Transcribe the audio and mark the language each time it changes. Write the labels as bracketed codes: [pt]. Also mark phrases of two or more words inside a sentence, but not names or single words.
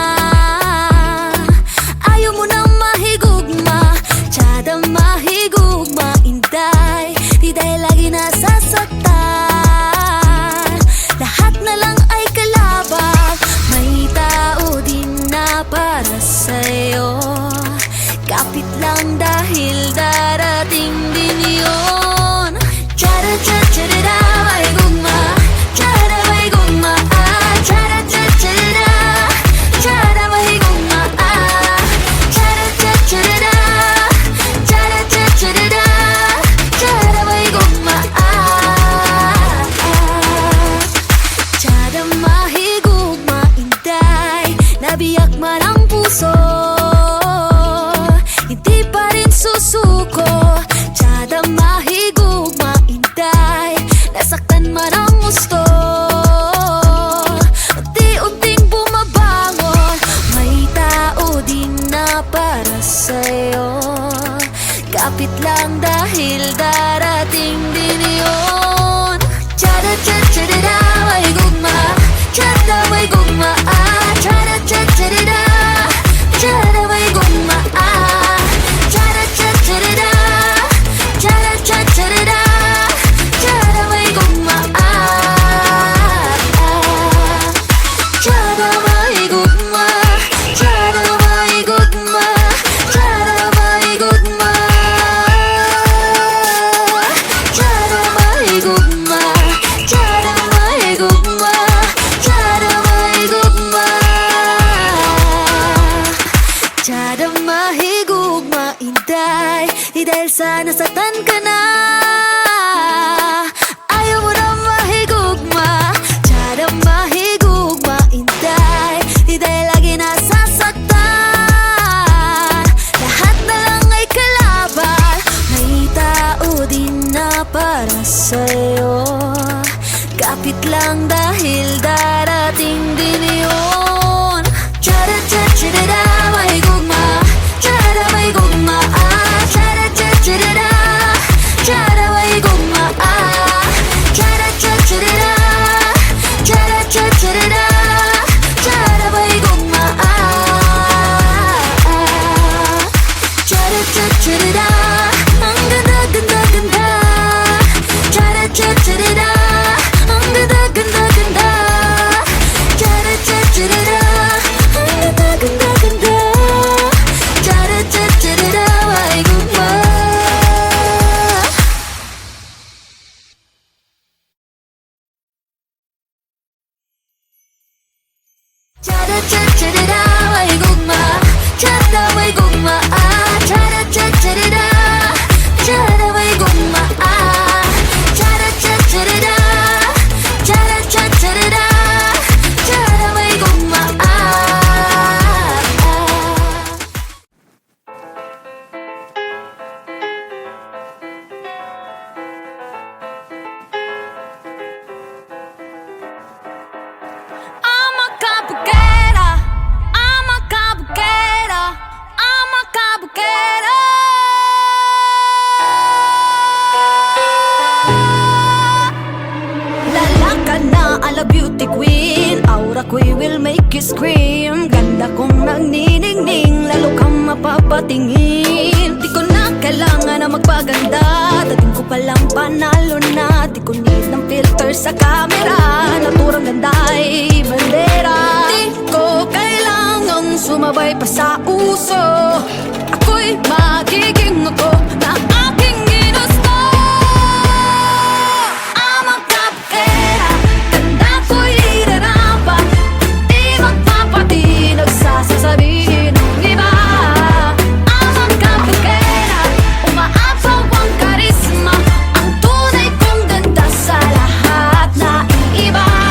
[ceb] Ayaw mo nang mahigugma, tiyada mahigugma, inday, [tl] di dahil lagi nasasaktan. Lahat na lang ay kalabang, may tao din na para sa'yo. Kapit lang dahil darating din yun. [ceb] Tiyada tiyada may gugma, tiyada may gugma, tiyada tiyada, tiyada may gugma, tiyada tiyada, tiyada tiyada, tiyada may gugma, tiyada mahigugma, inday, nabiyak man [tl] ang puso, hindi pa rin susuko. [ceb] Tiyada mahigugma, [tl] inday, nasaktan man ang gusto, unti-unting bumabangon, may tao din na para sa'yo. Kapit lang dahil darating din yun. [ceb] Tiyada tiyada may gugma, tiyada may gugma, tiyada tiyada, tiyada may gugma, tiyada tiyada, tiyada tiyada, tiyada may gugma, tiyada may gugma, tiyada may gugma, tiyada may gugma, tiyada may gugma, tiyada may gugma, tiyada may gugma, tiyada mahigugma, inday, [tl] di dahil sa nasaktan ka na. [ceb] Ayaw mo na mahigugma, tiyada mahigugma, inday, [tl] di dahil lagi nasasaktan. Lahat na lang ay kalaban, may tao din na para sa'yo. Kapit lang dahil darating din yun. [ceb] Tiyada tiyada may gugma, tiyada may gugma, tiyada tiyada, tiyada may gugma, tiyada tiyada, tiyada tiyada, tiyada may gugma, tiyada tiyada, [tl] ang ganda ganda ganda, [ceb] tiyada tiyada, [tl] ang ganda ganda ganda, [ceb] tiyada tiyada, [tl] ang ganda ganda ganda, [ceb] tiyada tiyada may gugma. Tiyada tiyada may gugma, tiyada may gugma, tiyada tiyada, tiyada may gugma, tiyada tiyada, tiyada tiyada, tiyada may gugma. [en] I'm a cabuquera, I'm a cabuquera, I'm a cabuquera. [tl] Lalaka na ala beauty queen, aura ko'y [en] will make you scream. [tl] Ganda kong nagniningning, lalo kang mapapatingin. Di ko na kailangan na magpaganda, dating ko palang panalo na. Di ko need ng filter sa camera, naturang ganda ay bandera. Di ko kailangang sumabay pa sa uso, ako'y magiging ako na aking ginusto. [en] I'm a cabuquera, [tl] ganda ko'y irarapat, di magpapatinag sa sasabihin ng iba. [en] I'm a cabuquera, [tl] umaapaw ang karisma, ang tunay kong ganda sa lahat na iiba.